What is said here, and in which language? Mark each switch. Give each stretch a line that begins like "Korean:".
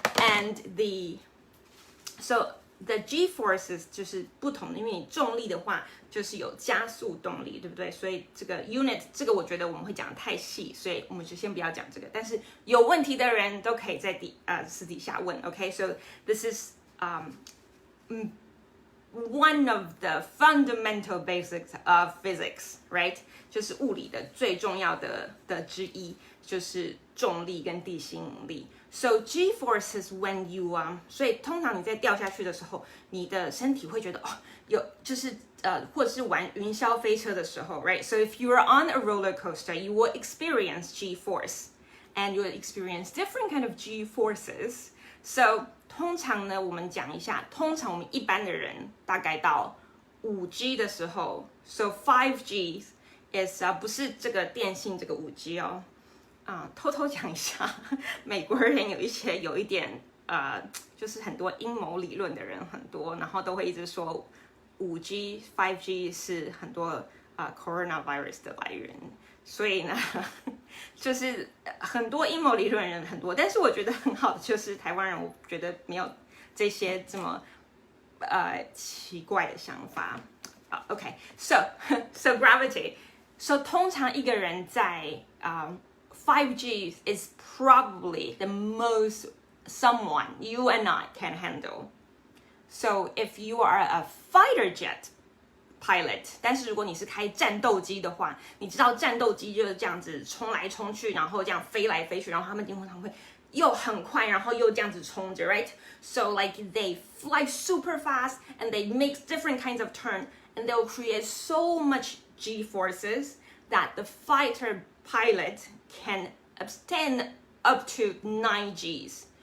English: And the G-forces
Chinese: 就是不同的，因为你重力的话就是有加速动力，对不对？所以这个 unit 这个我觉得我们会讲得太细，所以我们就先不要讲这个。但是有问题的人都可以在私底下问 ，OK?
English: So this is one of the fundamental basics of physics, right?
Chinese: 就是物理的最重要的之一，就是重力跟地心引力。
English: So G-forces when you
Chinese: 所以通常你在掉下去的时候，你的身体会觉得有就是或者是玩云霄飞车的时候 ，right?
English: So if you are on a roller coaster, you will experience G-force, and you will experience different kind of G-forces.
Chinese: So 通常呢，我们讲一下，通常我们一般的人大概到5G 的时候 ，so 5G is 不是这个电信这个5G 哦。偷偷讲一下，美国人有一点就是很多阴谋理论的人很多，然后都会一直说5G、5G 是很多coronavirus 的来源，所以呢，就是很多阴谋理论人很多，但是我觉得很好的就是台湾人，我觉得没有这些这么奇怪的想法。
English: OK，so gravity，so
Chinese: 通常一个人在
English: 5G is probably the most someone you and I can handle. So if you are a fighter jet pilot,
Chinese: 但是如果你是开战斗机的话，你知道战斗机就是这样子冲来冲去，然后这样飞来飞去，然后他们经常会又很快，然后又这样子冲着 ，right?
English: So like they fly super fast and they make different kinds of turn, and they'll create so much G forces that the fighter pilot can extend up to 9Gs.